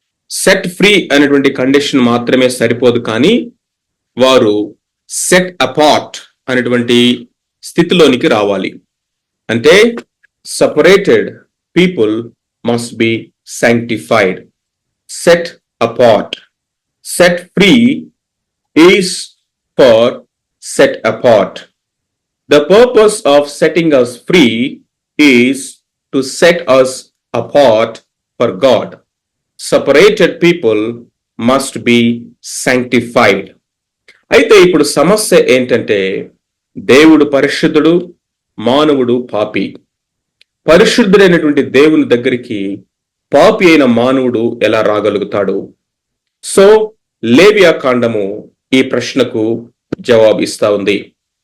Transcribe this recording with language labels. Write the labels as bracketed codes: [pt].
[te] Set free అనేటువంటి condition మాత్రమే సరిపోదు, కానీ వారు సెట్ అపార్ట్ అనేటువంటి స్థితిలోనికి రావాలి. [en] అంటే separated people must be sanctified. Set apart. Set free is for set apart. The purpose of setting us free is to set us apart for God. Separated people must be sanctified. [te] అయితే ఇప్పుడు సమస్య ఏంటంటే దేవుడు పరిశుద్ధుడు, మానవుడు పాపి. పరిశుద్ధుడైనటువంటి దేవుని దగ్గరికి పాపి అయిన మానవుడు ఎలా రాగలుగుతాడు? సో లేవియాకాండము ఈ ప్రశ్నకు జవాబిస్తా ఉంది.